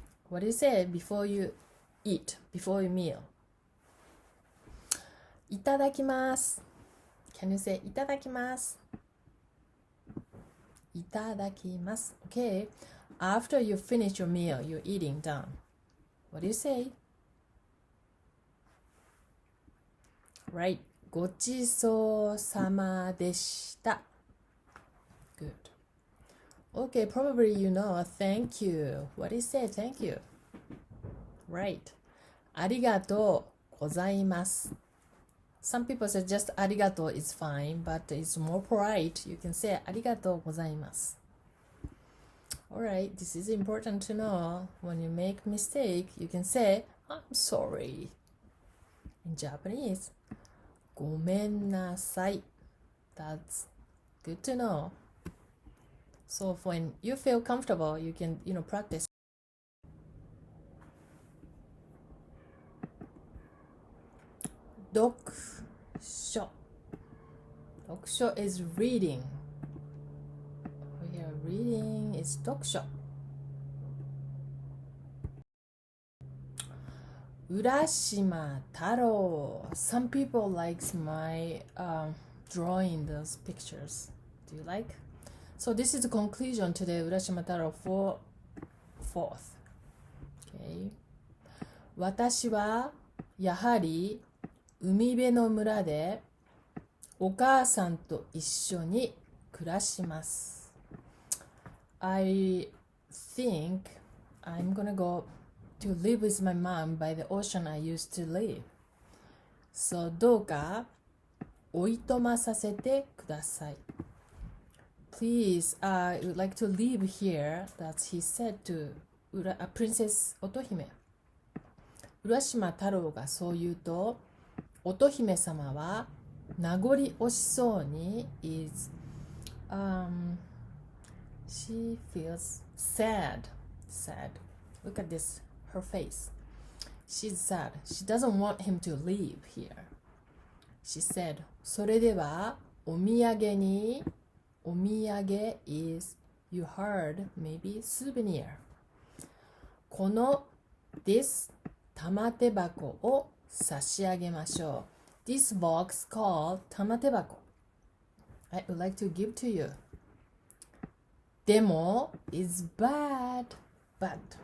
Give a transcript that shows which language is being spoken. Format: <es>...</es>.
<en>What do you say before you eat, before your meal?</en> <ja>いただきます.</ja> <en>Can you say</en> <ja>いただきます? いただきます.</ja> <en>Okay, after you finish your meal, you're eating done. What do you say? Right,</en> <ja>ごちそうさまでした.</ja> <en>Good. Okay, probably you know a thank you. What do you say? Thank you. Right.</en> <ja>ありがとうございます.</ja> <en>Some people say just</en> <ja>ありがとう</ja> <en>is fine, but it's more polite. You can say</en> <ja>ありがとうございます.</ja> <en>Alright, this is important to know. When you make mistake, you can say I'm sorry. In Japanese,</en> <ja>ごめんなさい.</ja> <en>That's good to know. So when you feel comfortable, you can, practice. Dokusho. Dokusho is reading. Here, reading is dokusho. Urashimataoro. Some people likes my drawing those pictures. Do you like? So this is the conclusion to the Urashimataoro 4th. Okay.</en> <ja>私はやはり海辺の村でお母さんと一緒に暮らします。</ja> <en>I think I'm gonna go to live with my mom by the ocean I used to live. So</en> <ja>どうかおいとまさせてください。</ja> <en>Please, I would like to live here, that he said to Princess 乙姫。</en> <ja>浦島太郎がそう言うと、乙姫様は名残惜しそうに</ja> <en>she feels sad. Look at this, her face. She's sad. She doesn't want him to leave here. She said,</en> <ja>それではお土産にお土産</ja> <en>is, you heard, maybe souvenir.</en> <ja>この</ja> <en>this</en> <ja>玉手箱を差し上げましょう。</ja> <en>This box called 玉手箱. I would like to give to you.</en> <ja>でも</ja> <en>is bad. But.</en>